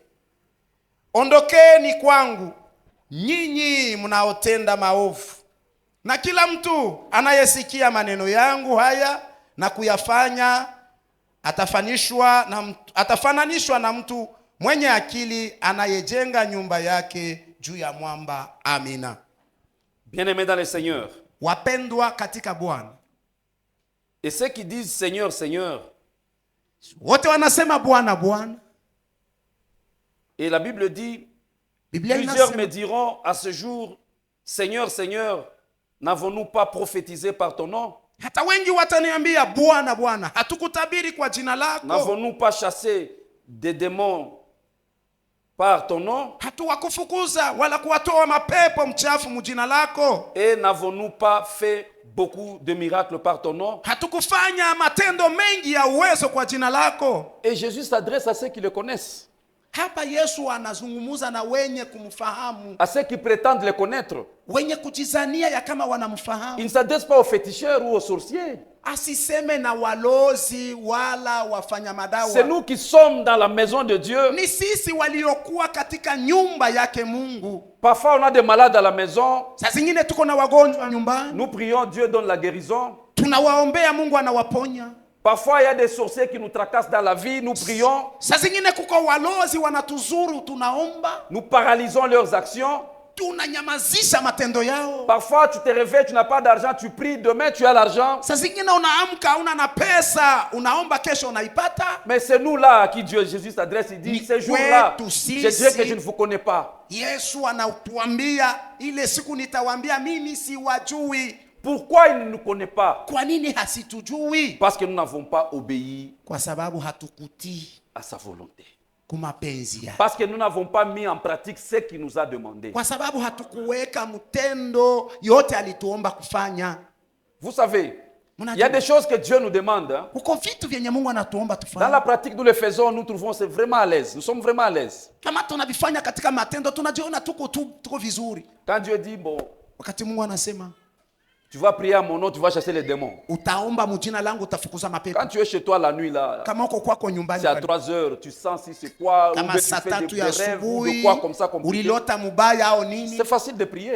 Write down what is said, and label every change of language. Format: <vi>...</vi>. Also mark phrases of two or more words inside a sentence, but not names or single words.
<sw>Ondokeni kwangu nyinyi mnaotenda maovu. Na kila mtu anayesikia maneno yangu haya na kuyafanya atafananishwa na mtu mwenye akili anayejenga nyumba yake juu ya mwamba. Amina.</sw> <fr>Bien-aimés dans le Seigneur.</fr> <sw>Wapendwa katika Bwana.</sw> <fr>Et ceux qui disent Seigneur, Seigneur,</fr> <sw>wote wanasema Bwana, Bwana.</sw> <fr>Et la Bible dit, plusieurs me diront à ce jour, Seigneur, Seigneur, n'avons-nous pas prophétisé par ton nom?</fr> <sw>Hata wengi wataniambia, Bwana, Bwana, hatukutabiri kwa jina lako?</sw> <fr>N'avons-nous pas chassé des démons par ton nom?</fr> <sw>Hatuwakufukuza wala kuwatoa mapepo mchafu mjina lako?</sw> <fr>Et n'avons-nous pas fait beaucoup de miracles par ton nom?</fr> <sw>Hatukufanya matendo mengi ya uwezo kwa jina lako?</sw> <fr>Et Jésus s'adresse à ceux qui le connaissent.</fr> <sw>Hapa Yesu anazungumuza na wenye kumfahamu,</sw> <fr>à ceux qui prétendent le connaître.</fr> <sw>wenye kujizania ya kama wanamfahamu.</sw> <fr>Il ne s'adresse pas aux féticheurs ou aux sorciers.</fr> <sw>Asiseme na walozi wala wafanya madawa.</sw> <fr>C'est nous qui sommes dans la maison de Dieu.</fr> <sw>Ni sisi waliokuwa katika nyumba yake Mungu.</sw> <fr>Parfois on a des malades à la maison.</fr> <sw>Saa zingine tuko na wagonjwa nyumbani.</sw> <fr>Nous prions, Dieu donne la guérison.</fr> <sw>Tunawaombea, Mungu anawaponya.</sw> <fr>Parfois il y a des sorciers qui nous tracassent dans la vie, nous prions.</fr> <sw>Saa zingine kuko walozi wanatuzuru, tunaomba.</sw> <fr>Nous paralysons leurs actions.</fr> <sw>Tunanyamazisha matendo yao.</sw> <fr>Parfois tu te réveilles, tu n'as pas d'argent, tu pries, demain tu as l'argent.</fr> <sw>Saa zingine unaamka una na pesa, unaomba kesho unaipata.</sw> <fr>Mais c'est nous là à qui Jésus s'adresse, il dit, ces jours-là, je dirais que je ne vous connais pas.</fr> <sw>Yesu anatuambia, ile siku nitawaambia mimi siwajui.</sw> <fr>Pourquoi il ne nous connaît pas?</fr> <sw>Kwa nini hasitujui?</sw> <fr>Parce que nous n'avons pas obéi</fr> <sw>Kwa sababu hatukutii</sw> <fr>à sa volonté.</fr> <sw>kumapenzi yake.</sw> <fr>Parce que nous n'avons pas mis en pratique ce qu'il nous a demandé. Kwa sababu hatukuweka mtendo yote alituomba kufanya. Vous savez, il y a des choses que Dieu nous demande. Hein.</fr> <sw>Kuko vitu vyenye Mungu anatuomba tufanye.</sw> <fr>Dans la pratique, nous le faisons, nous trouvons c'est vraiment à l'aise. Nous sommes vraiment à l'aise.</fr> <sw>Kama tunavifanya katika matendo tunajiona tuko vizuri.</sw> <fr>Quand Dieu dit, bon,</fr> <sw>wakati Mungu anasema,</sw> <fr>tu vas prier à mon nom, tu vas chasser les démons.</fr> <sw>Utaomba mjina langu utafukuza mapepo.</sw> <fr>Quand tu es chez toi la nuit là,</fr> <sw>kama uko kwako nyumbani,</sw> <fr>c'est à 3 heures, tu sens si c'est quoi,</fr> <sw>kama</sw> <fr>ou tu fais des rêves, ou de quoi comme ça compliqué.</fr> <sw>Ulilota mubaya au nini?</sw> <fr>C'est facile de prier.</fr>